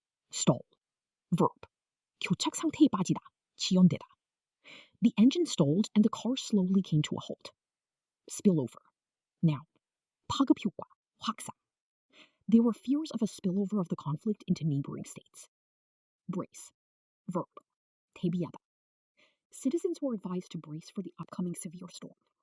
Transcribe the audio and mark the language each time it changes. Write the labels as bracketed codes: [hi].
[en] Stall. Verb. [ko] 교착 상태에 빠지다, 지연되다. [en] The engine stalled and the car slowly came to a halt. Spillover. Noun. [ko] 파급 효과, 확산. [en] There were fears of a spillover of the conflict into neighboring states. Brace. Verb. [ko] 대비하다. [en] Citizens were advised to brace for the upcoming severe storm.